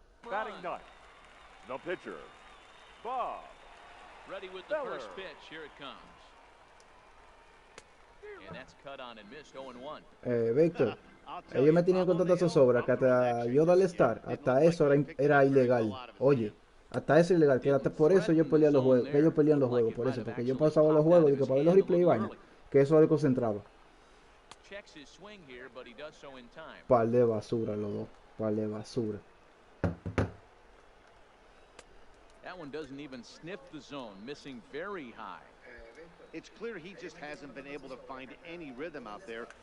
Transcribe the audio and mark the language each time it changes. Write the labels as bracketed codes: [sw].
[en] Batting 9, the pitcher, Bob. Ready with the Feller. first pitch. Here it comes. And that's cut on and missed. 0-1. [es] Víctor, ellos me tenían con tanta zozobra que hasta yo darle start, hasta eso era ilegal. Oye, hasta eso ilegal, que hasta por eso yo peleé los juegos, que ellos pelean los juegos, por eso, porque yo pasaba los juegos y que para ver los replay y vaina, que eso desconcentraba. [en] Checks his swing here, but he does so in time. [es] Par de basura los dos, par de basura. [en] That one doesn't even sniff the zone, missing very high. It's clear he just hasn't been able to find any rhythm out there.